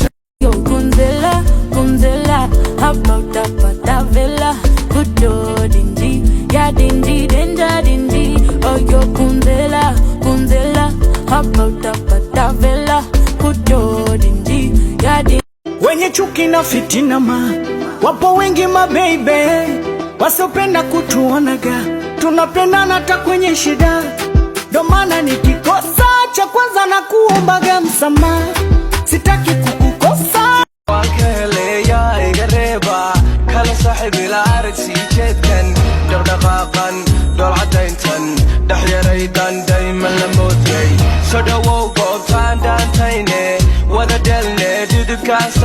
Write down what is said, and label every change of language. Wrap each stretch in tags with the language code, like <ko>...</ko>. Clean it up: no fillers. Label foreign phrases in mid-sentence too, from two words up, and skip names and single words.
<en>Yo, Gunzilla, how about that villa? Good dingy, yeah, dingy, danger, dingy. Oh, yo, Gunzilla, how about that villa? Good dingy, yeah, dingy.</en> <sw>Wenye chuki na fitina wapo wengi baby, wasiopenda kutuonaga tunapendana hata kwenye shida. Ndo maana nikikosa cha kwanza na kuombaga msamaha, sitaki kukukosa.</sw> <so>wakeleya igareba kala saaxibi la aragsi jeedkan dhaqdhaqaaqan dhool cadayntan dhexyaraydan dayman la moodiyay soo dhawow goobtaan dhaantayne wada dhelne dudubkaasay</so>